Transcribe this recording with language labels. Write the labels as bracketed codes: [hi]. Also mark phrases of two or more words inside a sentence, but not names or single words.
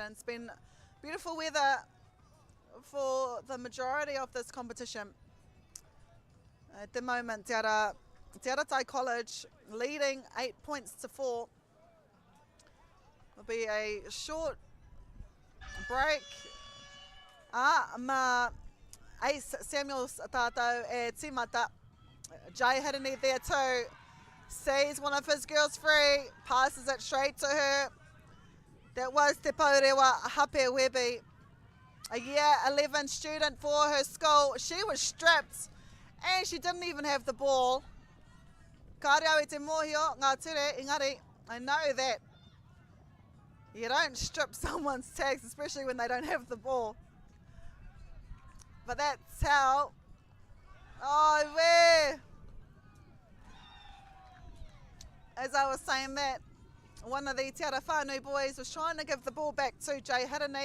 [en] It's been beautiful weather for the majority of this competition. At the moment, Te Aratai College leading 8 points to 4. It'll be a short break. [mi] Ma Ace Samuels tātou e tīmata. [en] Jay Hirini there too. Sees one of his girls free, passes it straight to her. That was Te Paurewa Hape Webi, a year 11 student for her school. She was stripped and she didn't even have the ball. [mi] Ka reo I te mōhio, ngā ture, engari, [en] I know that you don't strip someone's tags, especially when they don't have the ball. But that's how, as I was saying that, one of the Te Ara Whānui boys was trying to give the ball back to Jay Hirini.